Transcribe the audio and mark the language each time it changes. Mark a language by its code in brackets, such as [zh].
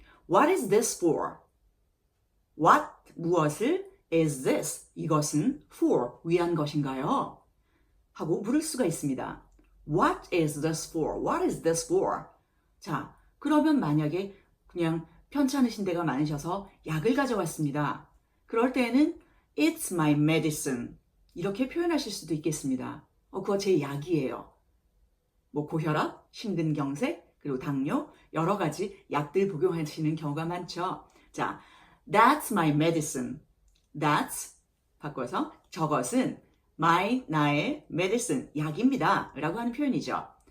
[en] What is this for? What, [ko] 무엇을, [en] is this, [ko] 이것은 [en] for, [ko] 위한 것인가요? 하고 물을 수가 있습니다. [en] What is this for? What is this for? [ko] 자, 그러면 만약에 그냥 편찮으신 데가 많으셔서 약을 가져왔습니다. 그럴 때는 [en] It's my medicine. [ko] 이렇게 표현하실 수도 있겠습니다. 그거 제 약이에요. 뭐 고혈압, 심근경색, 그리고 당뇨, 여러 가지 약들 복용하시는 경우가 많죠. 자, [en] That's my medicine. [ko] That's, 바꿔서 저것은 나의 medicine, 약입니다. 라고 하는 표현이죠.